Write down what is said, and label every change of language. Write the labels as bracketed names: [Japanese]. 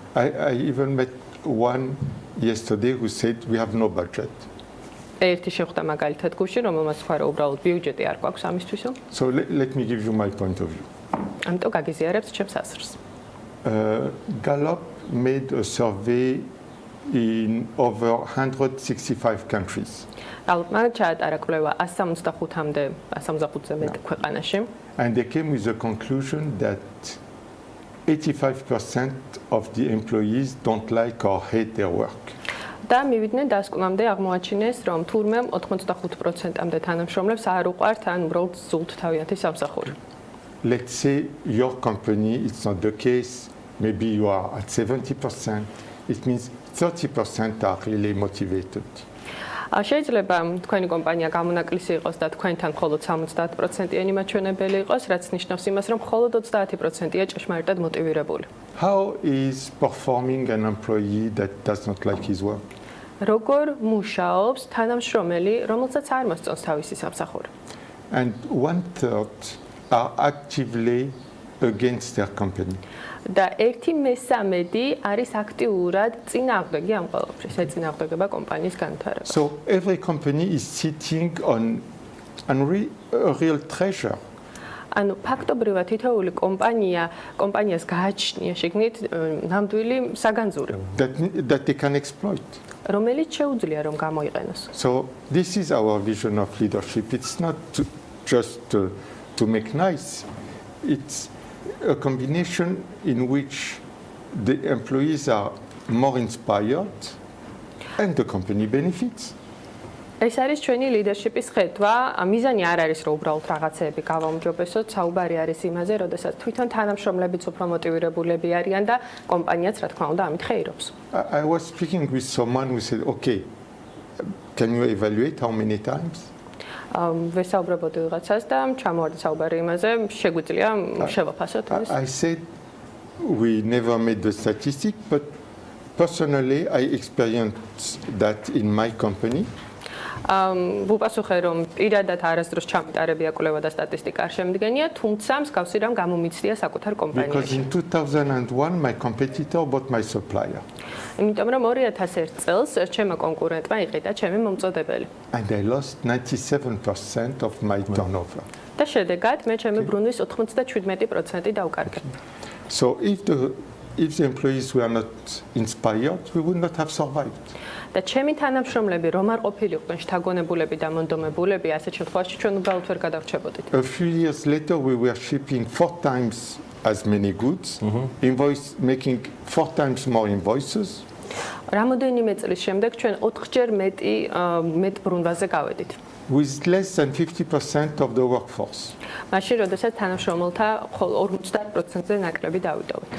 [English] I even met one yesterday who said we have no budget. [Georgian] ერთი შეხვდა მაგალითად გუშინ რომელმაც თქვა რომ უბრალოდ ბიუჯეტი არ გვაქვს ამისთვისო. [English] So let me give you my point of view. [Georgian] ამიტომ გაგიზიარებთ ჩემს აზრს. [English] Gallup made a survey in over 165 countries. [Georgian] ალბმა ჩაატარა კვლევა 165-მდე, 165-ზე მეტ ქვეყანაში. [English] And they came with the conclusion that 85% of the employees don't like or hate their work. [Georgian] და მივიდნენ დასკვნამდე აღმოაჩინეს, რომ თურმე 85%-მდე თანამშრომლებს არ უყვართ ან უბრალოდ ზულთ თავიანთი სამსახური. [English] Let's say your company, it's not the case, maybe you are at 70%, it means 30% are really motivated. [Georgian] შეიძლება თქვენი კომპანია გამონაკლისი იყოს და თქვენთან მხოლოდ 70%-იანი მაჩვენებელი იყოს, რაც ნიშნავს იმას, რომ მხოლოდ 30%-ია ჭეშმარიტად მოტივირებული. [English] How is performing an employee that does not like his work? [Georgian] როგორ მუშაობს თანამშრომელი, რომელსაც არ მოსწონს თავისი სამსახური? [English] And 1/3 are actively against their company. [Georgian] და 1/3 არის აქტიურად წინააღმდეგი ამ ყველაფრის, ეწინააღმდეგება კომპანიის განვითარებას. [English] So every company is sitting on a real treasure. [Georgian] ანუ ფაქტობრივად თითოეული კომპანიას გააჩნია შეგნით ნამდვილი საგანძური, [English] that they can exploit. [Georgian] რომელიც შეუძლია რომ გამოიყენოს. [English] So this is our vision of leadership. It's not just to make nice. It's a combination in which the employees are more inspired and the company benefits. [Georgian] ეს არის ჩვენი ლიდერშიპის ხედვა. მიზანი არ არის რომ უბრალოდ რაღაცეები გავაუმჯობესოთ, საუბარი არის იმაზე, როდესაც თვითონ თანამშრომლებიც უფრო მოტივირებულები არიან და კომპანიაც რა თქმა უნდა ამით ხეირობს. [English] I was speaking with someone who said, "Okay, can you evaluate how many times?" [Georgian] ვესაუბრებოდი ვიღაცას და ჩამოვარდა საუბარი იმაზე, შეგვიძლია შევაფასოთ ეს. [English] I said we never made the statistic, but personally I experienced that in my company. [Georgian] ვუპასუხე რომ პირადად არასდროს ჩამიტარებია კვლევა და სტატისტიკა არ შემდგენია, თუმცა მსგავსი რამ გამომიცდია საკუთარ კომპანიაში. [English] Because in 2001 my competitor bought my supplier. [Georgian] იმიტომ რომ 2001 წელს ჩემმა კონკურენტმა იყიდა ჩემი მომწოდებელი. [English] And I lost 97% of my turnover. [Georgian] და შედეგად მე ჩემი ბრუნვის 97% დავკარგე. [English] So if the employees were not inspired, we would not have survived. [Georgian] და ჩემი თანამშრომლები რომ არ ყოფილიყვნენ შთაგონებულები და მონდომებულები, ასეთ შემთხვევაში ჩვენ უბრალოდ ვერ გადავრჩებოდით. [English] A few years later we were shipping 4 times as many goods, making 4 times more invoices. [Georgian] რამოდენიმე წლის შემდეგ ჩვენ 4-ჯერ მეტ ბრუნვაზე გავედით. [English] With less than 50% of the workforce. [Georgian] მაშინ როდესაც თანამშრომელთა 50%-ზე ნაკლები დავიდოვით.